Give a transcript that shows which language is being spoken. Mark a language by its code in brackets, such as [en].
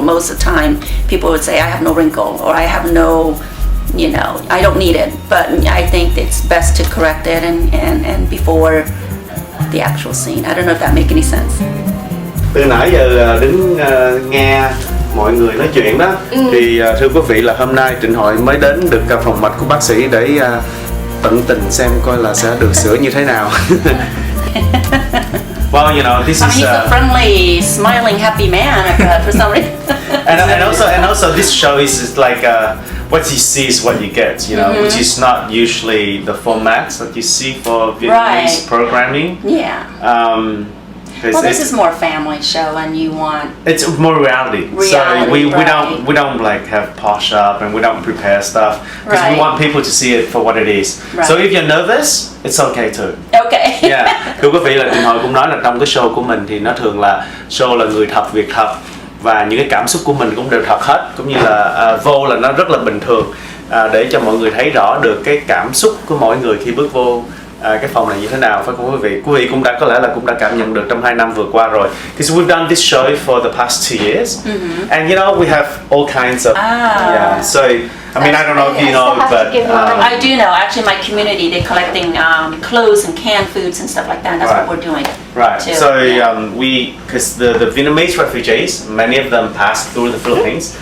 [en] Most of the time, people would say I have no wrinkle, or I have no, I don't need it. But I think it's best to correct it and before the actual scene. I don't know if that make any sense. [vi] Từ nãy giờ đứng nghe mọi người nói chuyện đó, thì thưa quý vị là hôm nay Trịnh Hội mới đến được phòng mạch của bác sĩ để tận tình xem coi là sẽ được sửa như thế nào. [en] Well, this is he's a friendly, smiling, happy man for some reason. and also this show is like what you see is what you get, which is not usually the formats that you see for Vietnamese programming. Yeah. Well, this is more family show, and you want it's more reality. So we don't like have posh up, and we don't prepare stuff because we want people to see it for what it is. Right. So if you're nervous, it's okay too. Okay. Yeah. [vi] Thưa quý vị, là Trịnh Hội cũng nói là trong cái show của mình thì nó thường là show là người thật việc thật, và những cái cảm xúc của mình cũng đều thật hết, cũng như là vô là nó rất là bình thường, để cho mọi người thấy rõ được cái cảm xúc của mỗi người khi bước vô cái phòng này như thế nào, phải không quý vị? Quý vị cũng đã có lẽ là cũng đã cảm nhận được trong 2 năm vừa qua rồi. [en] Because we've done this show for the past 2 years, and we have all kinds of So I mean, I don't know if you know, but I do know. Actually, my community, they're collecting clothes and canned foods and stuff like that. That's what we're doing. Right. Too. So because the Vietnamese refugees, many of them passed through the Philippines.